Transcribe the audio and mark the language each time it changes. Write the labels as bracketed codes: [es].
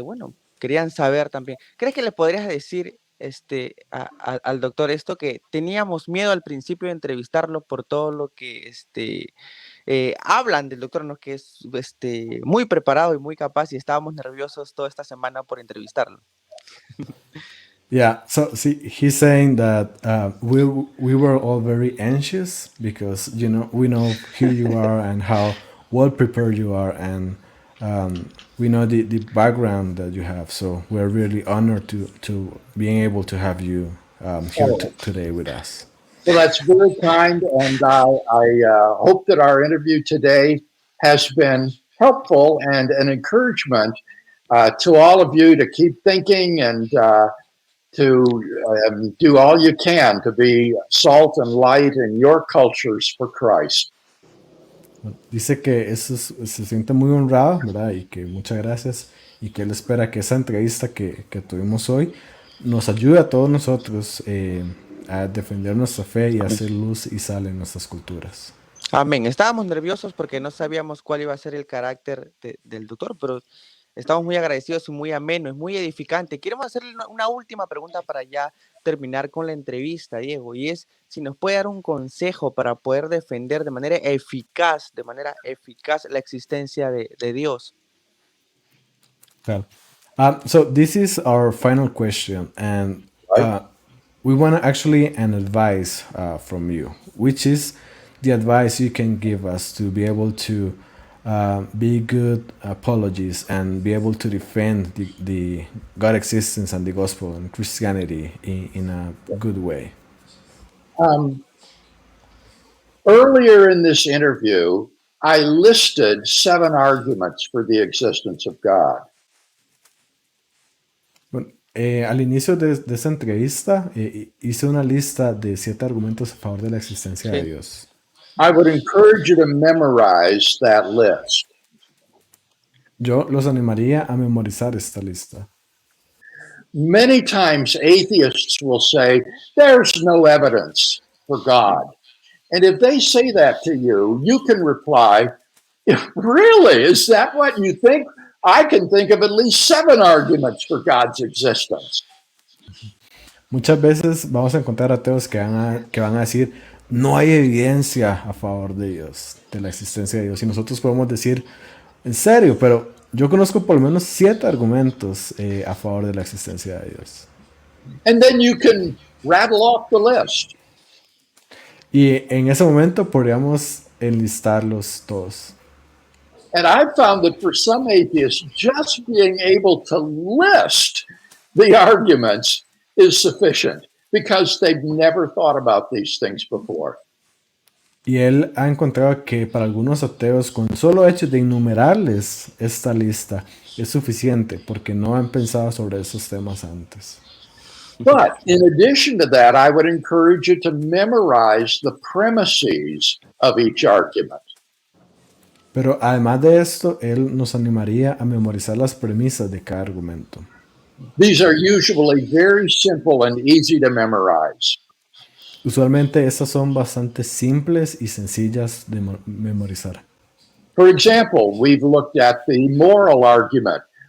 [es] bueno, querían saber también. ¿Crees que le podrías decir al doctor esto, que teníamos miedo al principio de entrevistarlo por todo lo que hablan del doctor, ¿no? Que es muy preparado y muy capaz, y estábamos nerviosos toda esta semana por entrevistarlo? [en] Yeah, so see, he's saying that we were all very anxious because we know who you are and how well prepared you are, and we know the background that you have. So we're really honored to being able to have you here today with us. Well, that's very kind, and I hope that our interview today has been helpful and an encouragement to all of you to keep thinking and to do all you can to be salt and light in your cultures for Christ. [es] Dice que se siente muy honrado, ¿verdad? Y que muchas gracias, y que él espera que esa entrevista que tuvimos hoy nos ayude a todos nosotros a defender nuestra fe y a hacer luz y sal en nuestras culturas. Amén. Estábamos nerviosos porque no sabíamos cuál iba a ser el carácter del doctor, pero estamos muy agradecidos y muy ameno, es muy edificante. Queremos hacerle una última pregunta para ya terminar con la entrevista, Diego, y es si nos puede dar un consejo para poder defender de manera eficaz la existencia de Dios. Claro. [en] So this is our final question, and we want actually an advice from you, which is the advice you can give us to be able to be good apologists and be able to defend the God existence and the gospel and Christianity in a good way. Earlier in this interview, I listed 7 arguments for the existence of God. [es] Bueno, al inicio de esta entrevista hice una lista de 7 argumentos a favor de la existencia de Dios. [en] I would encourage you to memorize that list. [es] Yo los animaría a memorizar esta lista. [en] Many times atheists will say, there's no evidence for God. And if they say that to you, you can reply, really, is that what you think? I can think of at least 7 arguments for God's existence. [es] Muchas veces vamos a encontrar ateos que van a decir, no hay evidencia a favor de Dios, de la existencia de Dios. Y nosotros podemos decir, en serio, pero yo conozco por lo menos 7 argumentos a favor de la existencia de Dios. [en] And then you can rattle off the list. [es] Y en ese momento podríamos enlistarlos todos. [en] And I've found that for some atheists, just being able to list the arguments is sufficient because they've never thought about these things before. [es] Y él ha encontrado que para algunos ateos, con solo hecho de enumerarles esta lista, es suficiente porque no han pensado sobre esos temas antes. [en] But in addition to that, I would encourage you to memorize the premises of each argument. [es] Pero además de esto, él nos animaría a memorizar las premisas de cada argumento. [en] These are usually very simple and easy to memorize. [es] Usualmente estas son bastante simples y sencillas de memorizar. [en] For example, we've looked at the moral argument.